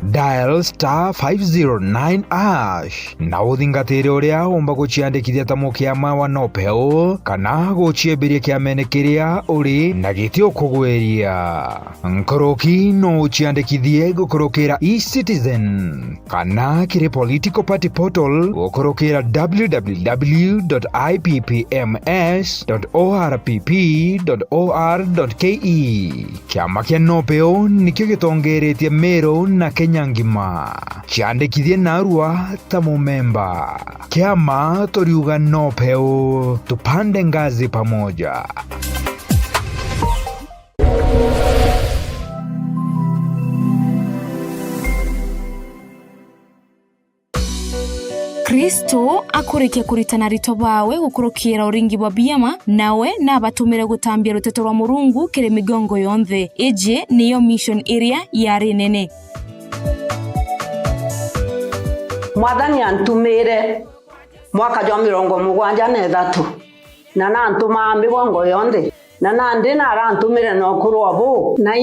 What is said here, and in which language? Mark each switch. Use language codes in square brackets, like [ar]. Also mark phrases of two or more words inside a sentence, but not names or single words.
[mer] Dial *509# na uthingatire uria umba guchiandikithia ta mukiama wa nopeo kana guchiembiria kiamene kiria wega uri na gitio kugweria nkoroki no chiandikithie gukorokera eCitizen kana kiri political party portal gukorokera www.ipms.orpp.or.ke. Kiama kia Nopeo nikio gitongeretie Meru na Kenya ngima chiandikithie narua ta mumemba. Kiama toriuga Nopeo tupande ngazi pamoja. Kristo akurikia kuritana rito bawe gukurukira uringi wa biama nawe nabatumire gutambia ruteto rwa Murungu kire migongo yonthe. Eje niyo [en] mission area [mer] yari nene. Mwathani antumire mwaka jwa 73 na nantuma migongo yonthe na nandi na arantumire no kurwa bu na